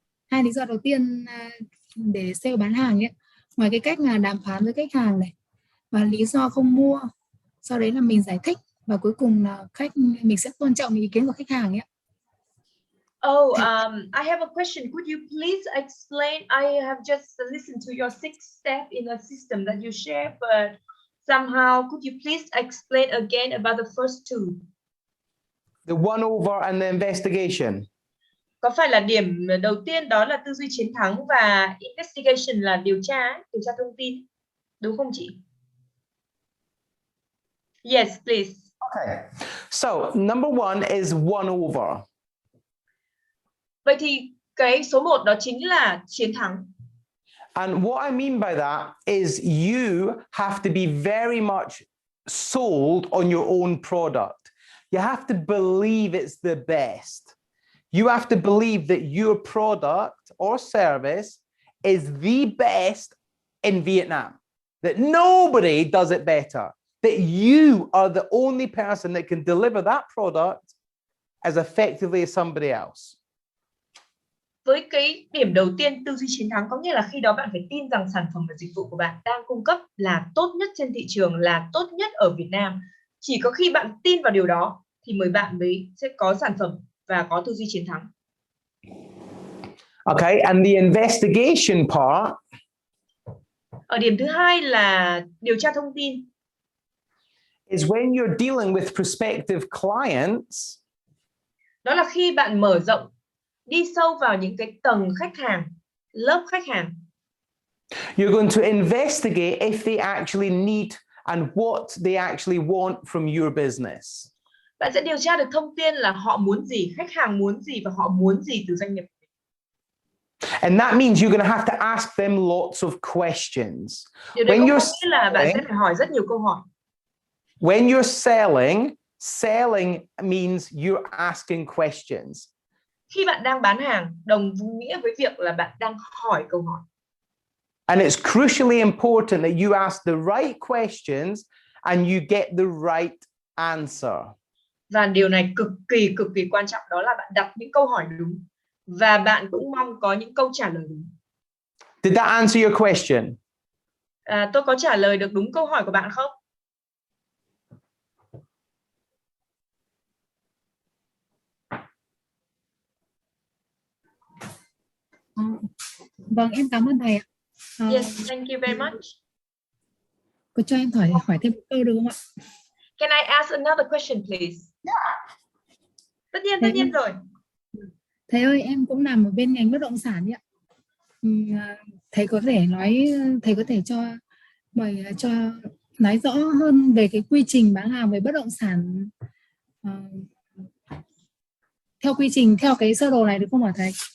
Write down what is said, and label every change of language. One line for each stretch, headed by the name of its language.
Vietnamese: Hai lý do đầu tiên để sale bán hàng ấy, ngoài cái cách là đàm phán với khách hàng này và lý do không mua, sau đấy là mình giải thích và cuối cùng là mình sẽ tôn trọng ý kiến của khách hàng ấy.
English: Oh, I have a question. Could you please explain? I have just listened to your 6 step in a system that you share, but somehow could you please explain again about the first two? The one over and the investigation.
Vietnamese: Có phải là điểm đầu tiên đó là tư duy chiến thắng và investigation là điều tra thông tin, đúng không chị?
English: Yes, please. Okay. So number one is one over.
Vietnamese: Vậy thì cái số 1 đó chính là chiến thắng.
English: And what I mean by that is you have to be very much sold on your own product. You have to believe it's the best. You have to believe that your product or service is the best in Vietnam, that nobody does it better, that you are the only person that can deliver that product as effectively as somebody else.
Vietnamese: Với cái điểm đầu tiên tư duy chiến thắng có nghĩa là khi đó bạn phải tin rằng sản phẩm và dịch vụ của bạn đang cung cấp là tốt nhất trên thị trường, là tốt nhất ở Việt Nam. Chỉ có khi bạn tin vào điều đó thì bạn mới sẽ có sản phẩm và có tư duy chiến thắng.
English: Okay, and the investigation part.
Vietnamese: Ở điểm thứ hai là điều tra thông tin.
English: Is when you're dealing with prospective clients.
Vietnamese: Đó là khi bạn mở rộng, đi sâu vào những cái tầng khách hàng, lớp khách hàng.
English: You're going to investigate if they actually need and what they actually want from your business.
Vietnamese: Bạn sẽ điều tra được thông tin là họ muốn gì, khách hàng muốn gì và họ muốn gì từ doanh nghiệp.
English: And that means you're going to have to ask them lots of questions.
Vietnamese: Điều đấy cũng có nghĩa là bạn sẽ phải hỏi rất nhiều câu hỏi.
English: When you're selling means you're asking questions.
Vietnamese: Khi bạn đang bán hàng, đồng nghĩa với việc là bạn đang hỏi câu hỏi.
English: And it's crucially important that you ask the right questions and you get the right answer.
Vietnamese: Và điều này cực kỳ quan trọng, đó là bạn đặt những câu hỏi đúng và bạn cũng mong có những câu trả lời đúng.
English: Did that answer your question?
Vietnamese: Tôi có trả lời được đúng câu hỏi của bạn không? Vâng, em cảm ơn thầy ạ.
English: Yes, thank you very much.
Vietnamese: Cô cho em hỏi thêm một câu được không ạ?
English: Can I ask another question, please? Yeah.
Vietnamese: Tất nhiên rồi. Thầy ơi, em cũng làm ở bên ngành bất động sản ạ. Thầy có thể cho nói rõ hơn về cái quy trình bán hàng về bất động sản theo quy trình, theo cái sơ đồ này được không hả thầy?